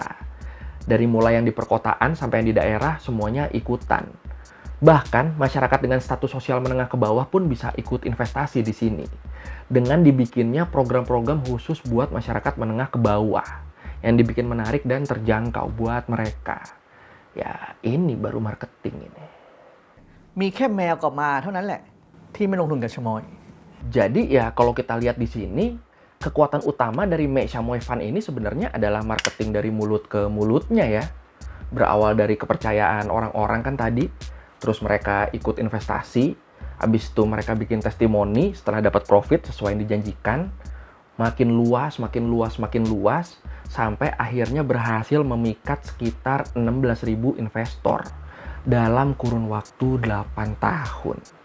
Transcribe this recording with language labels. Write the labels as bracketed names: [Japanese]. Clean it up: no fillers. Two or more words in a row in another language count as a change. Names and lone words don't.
[Indonesian] Dari mulai yang di perkotaan sampai yang di daerah, semuanya ikutan. Bahkan, masyarakat dengan status sosial menengah ke bawah pun bisa ikut investasi di sini. Dengan dibikinnya program-program khusus buat masyarakat menengah ke bawah. Yang dibikin menarik dan terjangkau buat mereka. Ya, ini baru marketing ini. [Thai] มีแค่แมวกับหมาเท่านั้นแหละที่ไม่ลงทุนกับชะมอย [Indonesian] Jadi ya kalau kita lihat di sini, kekuatan utama dari Mae Shamoy Fund ini sebenarnya adalah marketing dari mulut ke mulutnya ya. Berawal dari kepercayaan orang-orang kan tadi, terus mereka ikut investasi, habis itu mereka bikin testimoni setelah dapat profit sesuai yang dijanjikan, makin luas, sampai akhirnya berhasil memikat sekitar 16.000 investor dalam kurun waktu 8 tahun.